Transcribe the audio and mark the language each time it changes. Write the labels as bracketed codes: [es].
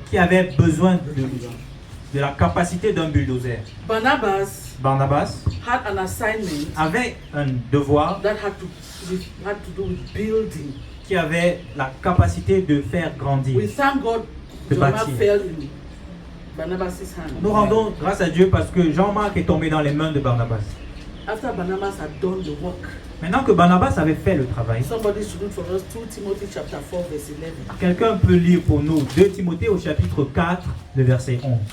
[fr] qui avait besoin de la capacité d'un bulldozer. [en] Barnabas [fr] Barnabas [en] had an assignment [fr] avait un devoir [en] that had to do with building. [fr] qui avait la capacité de faire grandir. [en] We thank God [fr] De [en] John Mark [fr] bâtir. [en] fell in Barnabas' hand. [fr] Nous rendons grâce à Dieu parce que Jean-Marc est tombé dans les mains de Barnabas. [en] After Barnabas had done the work, [fr] Maintenant que Barnabas avait fait le travail, [en] somebody should read for us 2 Timothy chapter 4 verse 11. [fr] quelqu'un peut lire pour nous 2 Timothée au chapitre 4, le verset 11.